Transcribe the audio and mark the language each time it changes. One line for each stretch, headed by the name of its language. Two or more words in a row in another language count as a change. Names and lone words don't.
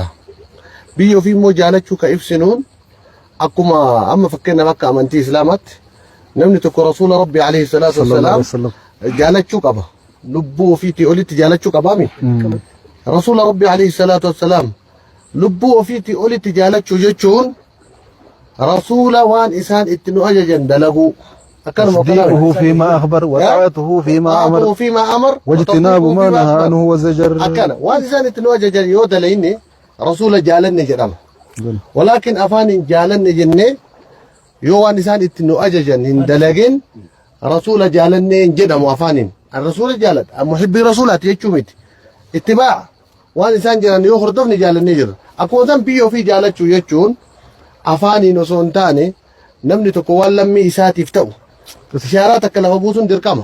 Oromo: Biyya ofii immoo jaalachuu ka ibsinuun akkuma amma fakkeenyaaf akka amantii islaamaatti namni tokko rasuula rabbii
Arabic: عليه الصلاة والسلام
Oromo: jaalachuu qaba. Lubbuu ofiitii olitti jaalachuu qabaami. Rasuula rabbii
Arabic: عليه الصلاة والسلام
Oromo: lubbuu ofiitii olitti jaalachuu jechuun rasuula waan isaan itti nu ajajan dalaguu akkanuma
Arabic: تصديقه فيما أخبر وطاعته فيما أمر واجتناب ما نهى عنه وزجر
Oromo: akkana waan isaan itti nu ajajan yoo dalayne rasuula jaalanne jedhama ولكن afaan hin jaalanne jenne yoo waan isaan itti nu ajajan hin dalagin rasuula jaalanne hin jedhamu afaanin rasuula jaalata muhibbii rasuulaati jechuu miti ittibaa waan isaan jiran yoo hordofni jaalannee jirra akkuma san biyya ofii jaalachuu jechuun afaaniin osoo hin taane namni tokko waan lammii isaatiif ta'u ishaaraa takka lafa buusuun dirqama